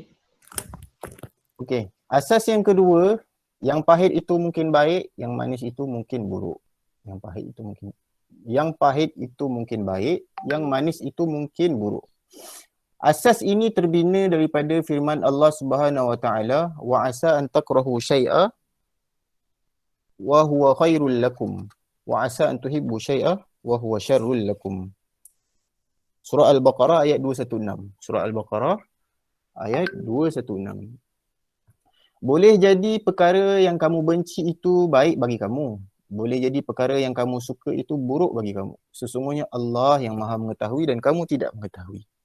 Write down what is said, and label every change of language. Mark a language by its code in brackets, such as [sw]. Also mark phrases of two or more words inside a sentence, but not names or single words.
[ms] Okey. Asas yang kedua, yang pahit itu mungkin baik, yang manis itu mungkin buruk. Yang pahit itu mungkin baik, yang manis itu mungkin buruk. Asas ini terbina daripada firman Allah [ar] سبحانه وتعالى, وعسى أن تكرهوا شيئا وهو خير لكم وعسى أن تحبوا شيئا وهو شر لكم. [ms] Surah Al-Baqarah ayat 216. Surah Al-Baqarah ayat 216. Boleh jadi perkara yang kamu benci itu baik bagi kamu. Boleh jadi perkara yang kamu suka itu buruk bagi kamu. Sesungguhnya Allah yang Maha mengetahui dan kamu tidak mengetahui.